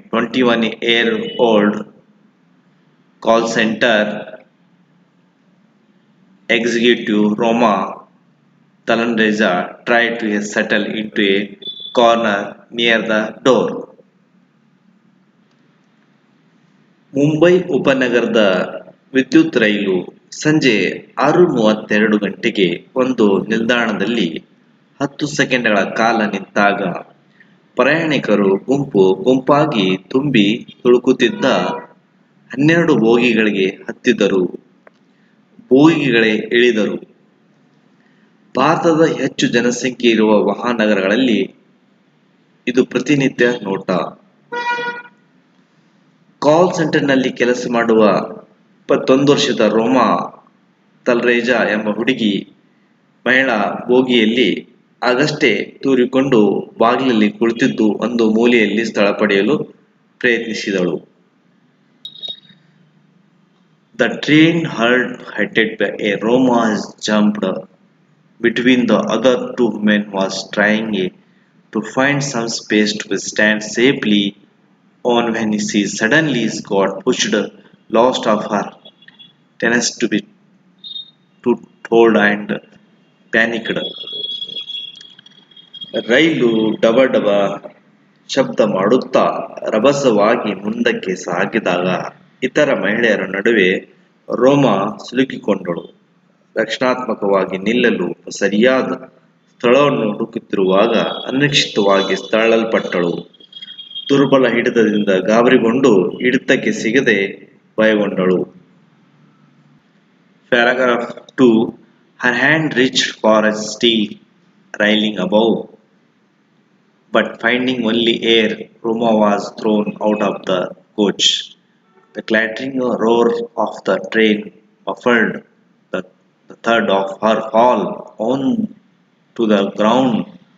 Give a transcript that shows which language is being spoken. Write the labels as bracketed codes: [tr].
[en] 21-year-old call center executive Roma Talanreza tried to settle into a corner near the door. [kn] Mumbai ಉಪನಗರದ ವಿದ್ಯುತ್ ರೈಲು ಸಂಜೆ 6:32 ಗಂಟೆಗೆ ಒಂದು ನಿಲ್ದಾಣದಲ್ಲಿ 10 ಸೆಕೆಂಡ್ಗಳ ಕಾಲ ನಿಂತಾಗ ಪ್ರಯಾಣಿಕರು ಗುಂಪಾಗಿ ತುಂಬಿ ತುಳುಕುತ್ತಿದ್ದ 12 ಬೋಗಿಗಳಿಗೆ ಹತ್ತಿದರು, ಬೋಗಿಗಳೇ ಇಳಿದರು. ಭಾರತದ ಹೆಚ್ಚು ಜನಸಂಖ್ಯೆ ಇರುವ ಮಹಾನಗರಗಳಲ್ಲಿ ಇದು ಪ್ರತಿನಿತ್ಯ ನೋಟ. ಕಾಲ್ ಸೆಂಟರ್ನಲ್ಲಿ ಕೆಲಸ ಮಾಡುವ 21 ವರ್ಷದ ರೋಮಾ ತಲ್ರೇಜಾ ಎಂಬ ಹುಡುಗಿ ಮಹಿಳಾ ಬೋಗಿಯಲ್ಲಿ ಆಗಷ್ಟೇ ತೂರಿಕೊಂಡು ಬಾಗಿಲಲ್ಲಿ ಕುಳಿತಿದ್ದು ಒಂದು ಮೂಲೆಯಲ್ಲಿ ಸ್ಥಳ ಪಡೆಯಲು ಪ್ರಯತ್ನಿಸಿದಳು. [en] The train headed by a Roma jumped between the other two men was trying to find some space to stand safely on when she suddenly got pushed lost of her tennis to be told and panicked. [kn] ರೈಲು ಡಬ ಶಬ್ದ ಮಾಡುತ್ತಾ ರಭಸವಾಗಿ ಮುಂದಕ್ಕೆ ಸಾಗಿದಾಗ ಇತರ ಮಹಿಳೆಯರ ನಡುವೆ ರೋಮಾ ಸಿಲುಕಿಕೊಂಡಳು. ರಕ್ಷಣಾತ್ಮಕವಾಗಿ ನಿಲ್ಲಲು ಸರಿಯಾದ ಸ್ಥಳವನ್ನು ಹುಡುಕುತ್ತಿರುವಾಗ ಅನಿರೀಕ್ಷಿತವಾಗಿ ತಳ್ಳಲ್ಪಟ್ಟಳು. ದುರ್ಬಲ ಹಿಡಿತದಿಂದ ಗಾಬರಿಗೊಂಡು ಹಿಡಿತಕ್ಕೆ ಸಿಗದೆ ಭಯಗೊಂಡಳು. [en] Paragraph 2. Her hand reached for a steel railing above, but finding only air, Roma was thrown out of the coach. The clattering roar of the train muffled the thud of her fall on to the ground.